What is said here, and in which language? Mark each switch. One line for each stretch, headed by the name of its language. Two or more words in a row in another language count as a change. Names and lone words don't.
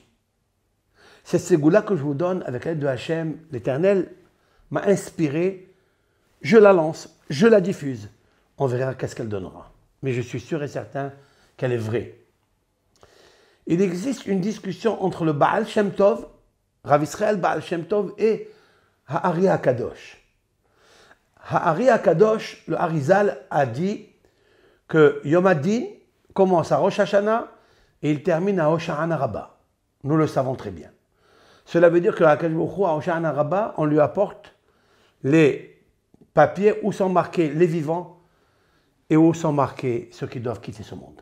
French: Cette ségoula que je vous donne avec l'aide de Hachem, l'Éternel, m'a inspiré, je la lance, je la diffuse. On verra qu'est-ce qu'elle donnera. Mais je suis sûr et certain qu'elle est vraie. Il existe une discussion entre le Baal Shem Tov, Rav Israël Baal Shem Tov, et Ha'ari HaKadosh. Ha'ari HaKadosh, le Harizal, a dit que Yom HaDin commence à Rosh Hashanah et il termine à Hoshana Rabbah. Nous le savons très bien. Cela veut dire que à Hoshana Rabbah, on lui apporte les papiers où sont marqués les vivants et où sont marqués ceux qui doivent quitter ce monde.